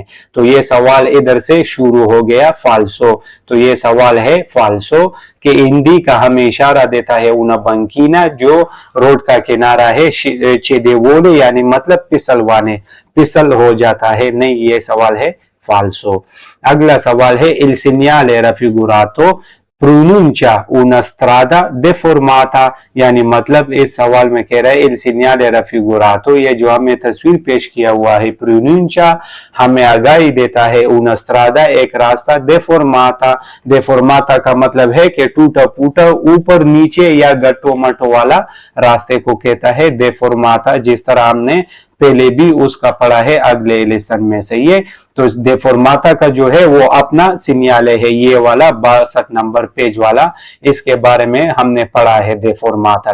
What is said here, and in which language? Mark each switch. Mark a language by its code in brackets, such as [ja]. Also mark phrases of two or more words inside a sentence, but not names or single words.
[hi] तो ये सवाल इधर से शुरू हो गया फाल्सो। तो ये सवाल है फाल्सो कि इंडी का हमें इशारा देता है [it] una banchina [hi] जो रोड का किनारा है, चेदेवोले यानी मतलब फिसलवाने, फिसल हो जाता है। नहीं, ये सवाल है फाल्सो। अगला सवाल है [it] il segnale raffigurato pronuncia una strada deformata, [hi] यानी मतलब इस सवाल में कह रहा है [it] il segnale raffigurato, [hi] ये जो हमें तस्वीर पेश किया हुआ है pronuncia हमें आगाही देता है [it] una strada, [hi] एक रास्ता, deformata, deformata का मतलब है कि टूटा फूटा, ऊपर नीचे या गट्टो मटो वाला रास्ते को कहता है deformata, जिस तरह हमने पहले भी उसका पढ़ा है अगले लेसन में। सही है। तो देफॉर्माता का जो है वो अपना सिग्नल है, ये वाला 62 नंबर पेज वाला, इसके बारे में हमने पढ़ा है देफॉर्माता।